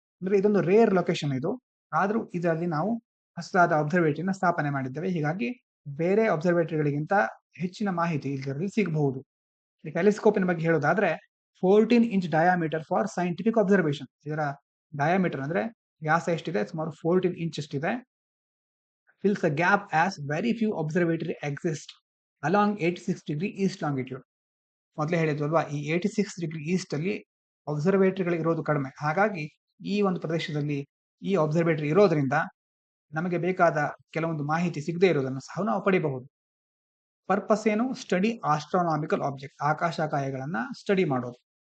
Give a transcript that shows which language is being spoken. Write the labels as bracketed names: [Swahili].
[Kannada] ಅಂದ್ರೆ ಇದೊಂದು rare location ಇದು. ಆದ್ರೂ ಇದರಲ್ಲಿ ನಾವು ಹೊಸದಾದ ಅಬ್ಸರ್ವೇಟರಿನ ಸ್ಥಾಪನೆ ಮಾಡಿದ್ದೇವೆ. ಹೀಗಾಗಿ ಬೇರೆ ಅಬ್ಸರ್ವೇಟರಿಗಳಿಗಿಂತ ಹೆಚ್ಚಿನ ಮಾಹಿತಿ ಇದರಲ್ಲಿ ಸಿಗಬಹುದು. ಈ ಟೆಲಿಸ್ಕೋಪಿನ ಬಗ್ಗೆ ಹೇಳೋದಾದ್ರೆ [English] 14 inch diameter for scientific observation. [Kannada] ಇದರ ಡಯಾಮೀಟರ್ ಅಂದ್ರೆ ವ್ಯಾಸ ಎಷ್ಟಿದೆ? ಸುಮಾರು 14 inch ಅಷ್ಟಿದೆ. [English] fills a gap as very few observatory exist along 86 degree east longitude. [Kannada] ಮೊದಲೇ ಹೇಳಿದ್ವಲ್ವಾ, ಈ 86 ಡಿಗ್ರಿ ಈಸ್ಟ್ ಅಲ್ಲಿ ಅಬ್ಸರ್ವೇಟರಿಗಳು ಇರೋದು ಕಡಿಮೆ. ಹಾಗಾಗಿ ಈ ಒಂದು ಪ್ರದೇಶದಲ್ಲಿ ಈ ಅಬ್ಸರ್ವೇಟರಿ ಇರೋದ್ರಿಂದ ನಮಗೆ ಬೇಕಾದ ಕೆಲವೊಂದು ಮಾಹಿತಿ ಸಿಗದೆ ಇರೋದನ್ನು ಸಹ ನಾವು ಪಡಿಬಹುದು. ಪರ್ಪಸ್ ಏನು? [English] study astronomical object, [Kannada] ಆಕಾಶಕಾಯಗಳನ್ನ ಸ್ಟಡಿ ಮಾಡೋದು.